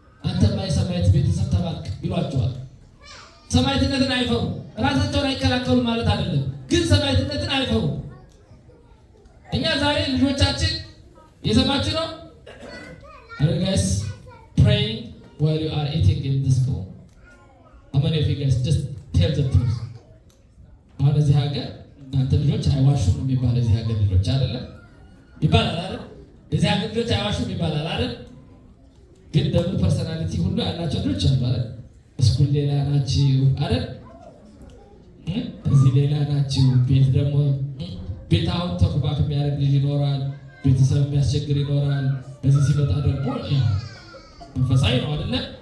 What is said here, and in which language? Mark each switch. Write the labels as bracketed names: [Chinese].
[Amharic] አንተማ የሰማዕት ቤተሰብ ተባልክ ይሏቸዋል። ሰማዕትነትን አይፈሩ። ራሳቸውን አይከላከሉ ማለት አይደለም፣ ግን ሰማዕትነትን አይፈሩ። እኛ ዛሬ ልጆቻችን የሰማችሁ ነው [English] guys praying while you are eating in the school. How many of you guys just tell the truth? [Amharic] አሁን እዚህ ሀገር እናንተ ልጆች አይዋሹም የሚባል እዚህ ሀገር ልጆች አይደለም ይባላል አይደል? እዚህ ሀገር ልጆች አይዋሹም ይባላል አይደል? ግን ደግሞ ፐርሰናሊቲ ሁሉ ያላቸው ልጆች አሉ አይደል? ስኩል ሌላ ናችሁ አይደል? እዚህ ሌላ ናችሁ። ቤት ደግሞ ቤት አሁን ተኩባክ የሚያደርግ ልጅ ይኖራል። ቤተሰብ የሚያስቸግር ይኖራል። እዚህ ሲመጣ ደግሞ መንፈሳዊ ነው አይደለ?